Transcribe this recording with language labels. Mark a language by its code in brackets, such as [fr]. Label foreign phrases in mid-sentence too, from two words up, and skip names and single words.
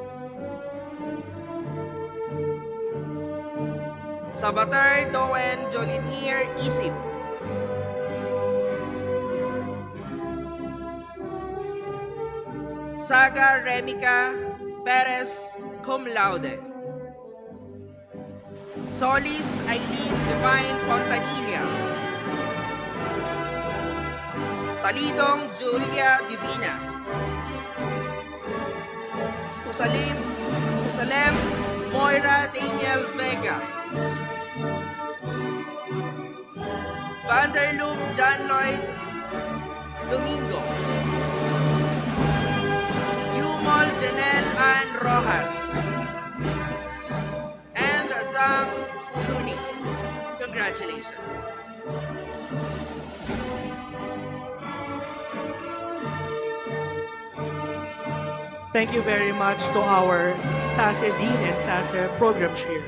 [en] Sabater Doen Jolinier Isip. Saga Remica Perez [la] Cum Laude. [en] Solis Aileen Divine Pontanilla. Talidong Julia Divina. Tusalem Moira Daniel Vega. Vanderloop John Lloyd Domingo. Yumol Janelle Ann Rojas. And Zhang Suni. Congratulations. Thank you very much to our SASE Dean and SASE Program Chairs.